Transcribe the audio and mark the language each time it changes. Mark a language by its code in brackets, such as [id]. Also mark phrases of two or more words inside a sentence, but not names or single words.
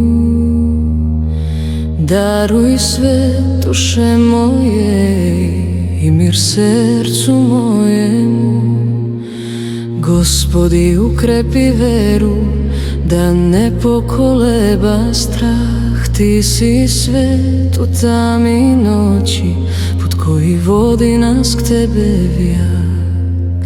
[ru] даруй свет душе моей и мир сердцу моему. [sr] Gospodi, ukrepi veru, da ne pokoleba strah. Ti si svet u tami noći, put koji vodi nas k Tebe vjak.